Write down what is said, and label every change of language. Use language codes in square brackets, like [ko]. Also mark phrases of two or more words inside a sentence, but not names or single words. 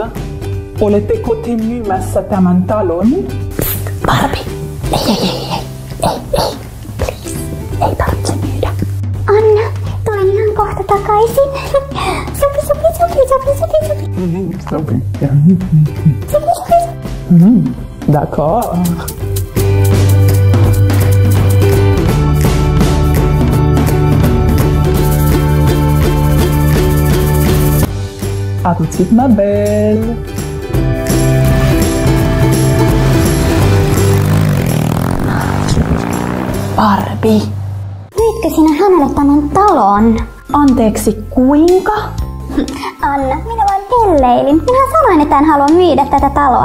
[fi] Oletteko te myymässä tämän talon? Barbie, ei, please, ei tarvitse myydä. Anna, tulen ihan kohta takaisin. Sopi. [fr] D'accord. À tout de suite, ma belle. [fi] Barbie. Myytkö sinä hänelle tämän talon? Anteeksi, kuinka? Anna, minä vain pelleilin. Minä sanoin, että en halua myydä tätä taloa.